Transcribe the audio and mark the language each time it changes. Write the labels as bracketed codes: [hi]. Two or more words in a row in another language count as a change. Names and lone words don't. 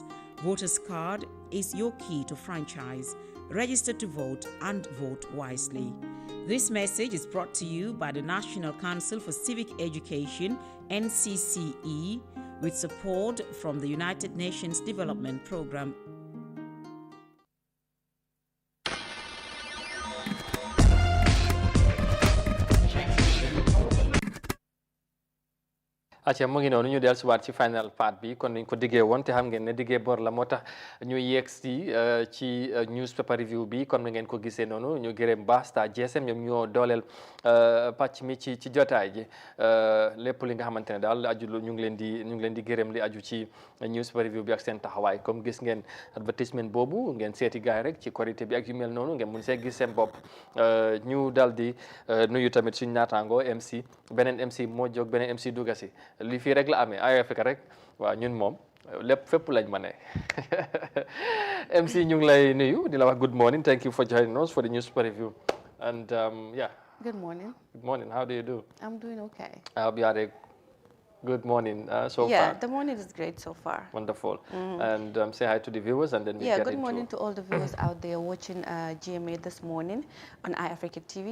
[en] Voters' card is your key to franchise. Register to vote and vote wisely. This message is brought to you by the National Council for Civic Education, NCCE, with support from the United Nations Development Programme. [wo] acca mu ngi noonu ñu del siwaat ci [en] final part [wo] bi kon niñ ko diggee woon te xam ngeen ne diggee bor la moo tax ñu yegg ci [en] newspaper review [wo] bi comme ni ngeen ko gisee noonu ñu gërëm ba Star GSM ñoom ñoo dooleel pàcc mi ci jotaay ji lépp li nga xamante ne daal aju ñu ngi leen di gërëm li aju ci [en] newspaper review [wo] bi ak seen taxawaay comme gis ngeen advertisement boobu ngeen seeti gaay rek ci korité bi ak yu mel noonu ngeen mun see gis seen bopp ñu dal di nuyu tamit suñu naataango MC beneen MC moo jóg beneen MC dugga si li fii rek la amee ay Afrique rek waaw ñun moom lépp fépp lañ ma ne MC ñu ngi lay nuyu di la wax [en] good morning, thank you for joining us for the newspaper review and yeah. Good morning. Good morning. How do you do? I'm doing okay. I hope you had a good morning so far. Yeah, the morning is great so far. Wonderful. And say hi to the viewers and then we get into... Yeah, good morning to all the viewers out there watching GMA this morning on iAfrica TV.